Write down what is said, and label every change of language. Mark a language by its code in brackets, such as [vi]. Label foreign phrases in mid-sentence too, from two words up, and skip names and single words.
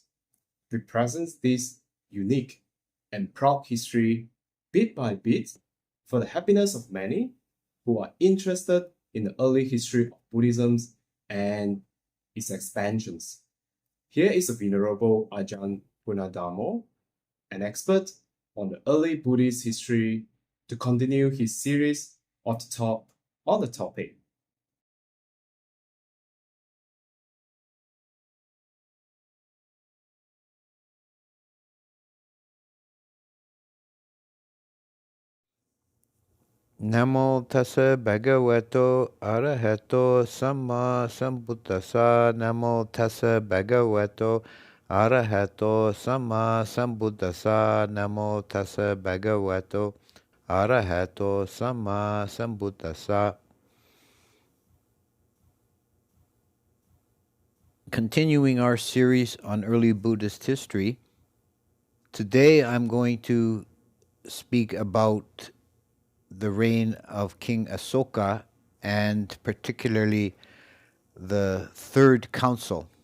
[en] Represents this unique and proud history bit by bit for the happiness of many who are interested in the early history of Buddhism and its expansions. Here is the Venerable Ajahn Punadamo, an expert on the early Buddhist history, to continue his series on the topic. [pi] Namo tassa bhagavato arahato samma sambuddhassa. Namo tassa bhagavato arahato samma sambuddhassa. Namo tassa bhagavato arahato samma sambuddhassa. [en] Continuing our series on early Buddhist history, today I'm going to speak about the reign of King Asoka, and particularly the Third Council.